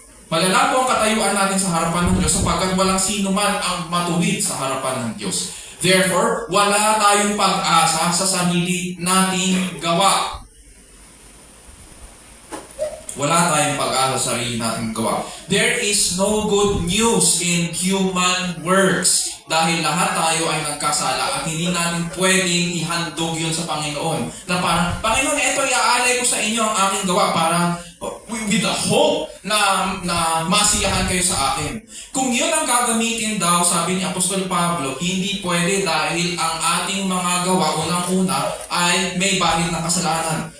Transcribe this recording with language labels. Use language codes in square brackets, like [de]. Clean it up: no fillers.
[tl] Malala po ang katayuan natin sa harapan ng Diyos sapagkat walang sino man ang matuwid sa harapan ng Diyos. Therefore, wala tayong pag-asa sa sarili nating gawa. Wala tayong pag-asa sa sarili nating gawa. [en] There is no good news in human works. [tl] Dahil lahat tayo ay nagkasala at hindi natin pwedeng ihandog yun sa Panginoon. Na parang, Panginoon, ito iaalay ko sa inyo ang aking gawa para [en] with the hope [tl] na masiyahan kayo sa akin. Kung yun ang gagamitin daw, sabi ni Apostol Pablo, hindi pwede dahil ang ating mga gawa, unang-una, ay may bahid na kasalanan.